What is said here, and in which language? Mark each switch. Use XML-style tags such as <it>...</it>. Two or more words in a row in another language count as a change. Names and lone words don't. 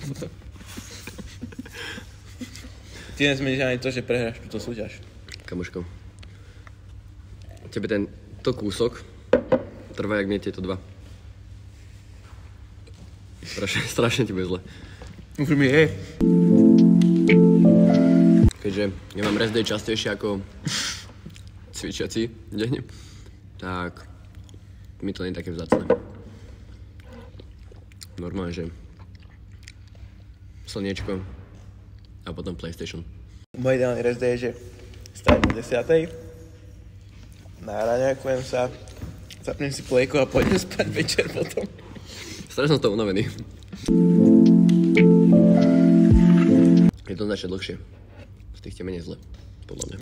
<sk>Ty nezmeníš ani to, že prehráš túto súťaž. Kamoško. Tebe tento kúsok trvá jak mne tieto 2. Strašne ti bude zle. Už mi je. Keďže ja mám</sk> <en>rest day</en> <sk>častejšie ako cvičiaci deň, tak mi to nie je také vzácne. Normálne, že slniečko a potom PlayStation. Môj ideálny</sk> <en>rest day</en> <sk>je, že stavím o 10:00, nahraňakujem sa, zapnem si plejku a pôjdem spať večer potom. Strašne som z toho unavený. Je to značne dlhšie. Z tých ti menej zle, podľa mňa.</sk>